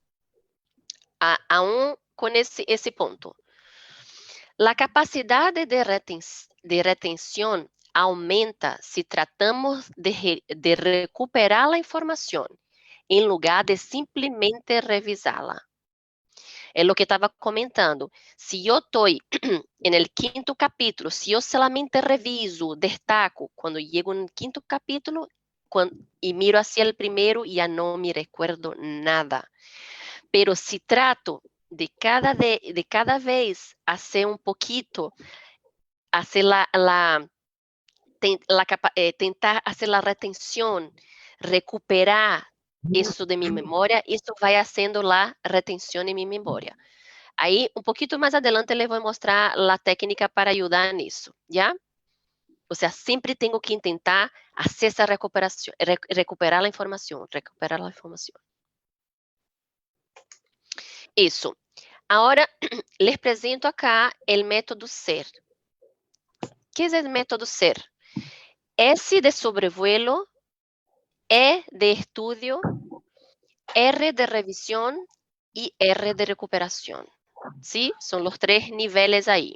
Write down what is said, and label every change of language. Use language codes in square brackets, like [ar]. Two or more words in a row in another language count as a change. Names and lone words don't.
[es] Aún con ese punto. La capacidad de retención aumenta si tratamos de recuperar la información en lugar de simplemente revisarla. [pt] É o que estava comentando. Se eu estou no 5º capítulo, se eu solamente reviso, destaco, quando chego no 5º capítulo e [es] miro hacia [pt] o primeiro, já não [es] me recuerdo nada. Pero se trato de cada vez hacer un poquito, hacer tentar hacer la retención, recuperar eso de mi memoria, eso va haciendo la retención en mi memoria. [pt] Aí, um pouquinho mais adelante, eu vou mostrar a técnica para ajudar nisso, ¿ya? [es] O sea, [pt] sempre tenho que tentar hacer essa recuperação, recuperar a informação, Isso. Agora, [es] les presento acá o método SER. ¿Qué es el método SER? S de sobrevuelo, E de estudio, R de revisión y R de recuperación. ¿Sí? Son los 3 niveles ahí.